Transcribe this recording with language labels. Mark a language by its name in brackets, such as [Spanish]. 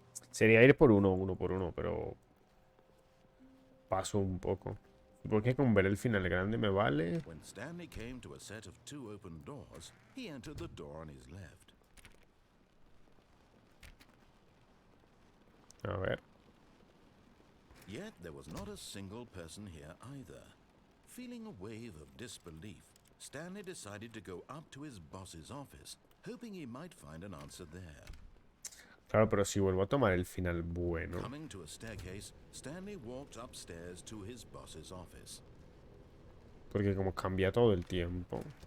[Spanish] Sería ir por uno por uno, pero... Paso un poco. Porque con ver el final grande me vale. [English] When Stanley came to a set of two open doors, he entered the door on his left. [Spanish] A ver. [English] Yet there was not a single person here either. Feeling a wave of disbelief, Stanley decided to go up to his boss's office hoping he might find an answer there. [Spanish] Claro, pero si vuelvo a tomar el final bueno. [English] Coming to a staircase, Stanley walked upstairs to his boss's office. [Spanish] Porque como cambia todo el tiempo.